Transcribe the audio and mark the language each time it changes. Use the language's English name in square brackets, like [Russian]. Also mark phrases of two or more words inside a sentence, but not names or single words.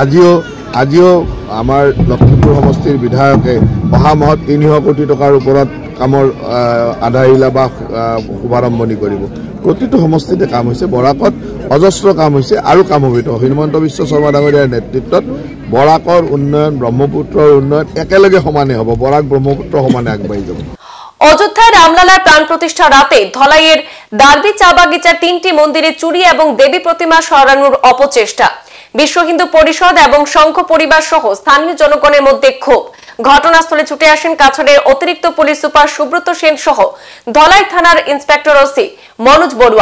[Assamese] আজিও আমাৰ লখিমপুৰ সমষ্টিৰ বিধায়কে অহা মাহত 300 কোটি টকাৰ ওপৰত কামৰ আধাৰিলা বা শুভাৰম্ভণি কৰিব। প্ৰতিটো সমষ্টিতে কাম হৈছে, বৰাকত অজস্ৰ কাম হৈছে আৰু কাম হ'ব। হিমন্ত বিশ্ব শৰ্মা ডাঙৰীয়াৰ নেতৃত্বত বৰাকৰ উন্নয়ন, ব্ৰহ্মপুত্ৰৰ উন্নয়ন একেলগে সমানে হ'ব, বৰাক ব্ৰহ্মপুত্ৰ সমানে আগবাঢ়ি যাব। [Bangla] অযোধ্যায় রামলালার প্রাণ প্রতিষ্ঠা রাতে ধলাইয়ের ডার্বি চা বাগিচার 3টি মন্দিরে চুরি এবং দেবী প্রতিমা সরানোর অপচেষ্টা। বিশ্ব হিন্দু পরিষদ এবং সংঘ পরিবার সহ স্থানীয় জনগণের মধ্যে ক্ষোভ। ঘটনাস্থলে ছুটে আসেন কাছাড়ের অতিরিক্ত পুলিশ সুপার সুব্রত সেন সহ ধলাই থানার ইন্সপেক্টর ওসি মনোজ বড়ুয়া।